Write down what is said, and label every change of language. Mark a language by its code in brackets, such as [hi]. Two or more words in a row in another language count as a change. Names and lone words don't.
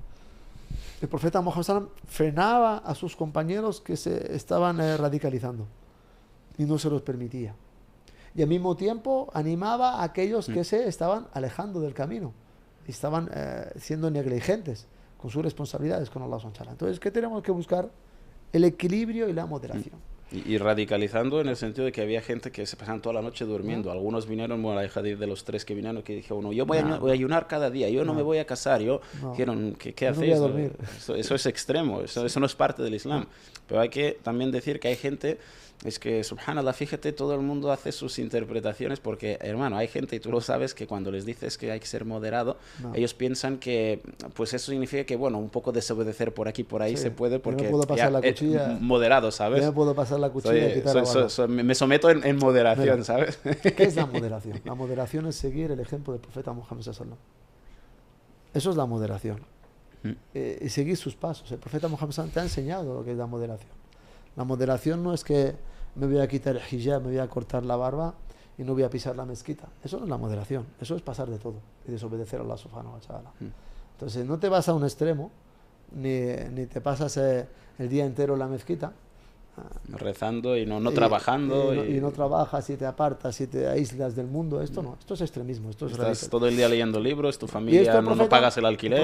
[es] El profeta Muhammad sallam frenaba a sus compañeros que se estaban radicalizando y no se los permitía, y al mismo tiempo animaba a aquellos que se estaban alejando del camino y estaban siendo negligentes con sus responsabilidades con Allah [ar] سبحانه وتعالى. [es] Entonces, ¿qué tenemos que buscar? El equilibrio y la moderación. Y radicalizando en el sentido de que había gente que se pasaban toda la noche durmiendo. Algunos vinieron, bueno, la hadith de los 3 que vinieron, que dijo uno, yo voy a ayunar cada día, yo no me voy a casar, dijeron, ¿qué hacéis? No eso es extremo, eso no es parte del Islam. Pero hay que también decir que hay gente Es que, subhanallah, fíjate, todo el mundo hace sus interpretaciones porque, hermano, hay gente, y tú lo sabes, que cuando les dices que hay que ser moderado, No. ellos piensan que, pues eso significa que, bueno, un poco desobedecer por aquí, por ahí Sí, se puede, yo porque me puedo pasar la ya, cuchilla. moderado, ¿sabes? Yo me puedo pasar la cuchilla y quitar la barba. Me someto en moderación, Mira, ¿sabes? ¿qué es la moderación? La moderación es seguir el ejemplo del profeta Muhammad [ar] صلى الله عليه وسلم. [es] Eso es la moderación. Y seguir sus pasos. El profeta Muhammad [ar] صلى الله عليه وسلم [es] te ha enseñado lo que es la moderación. La moderación no es que me voy a quitar el hijab, me voy a cortar la barba y no voy a pisar la mezquita. Eso no es la moderación. Eso es pasar de todo y desobedecer a Allah [ar] سبحانه وتعالى. [es] Entonces no te vas a un extremo, ni te pasas el día entero en la mezquita rezando y no trabajando. Y no trabajas y te apartas y te aíslas del mundo. Esto no, esto es extremismo. Esto es Estás radical. todo el día leyendo libros, tu Y familia, esto no pagas el alquiler.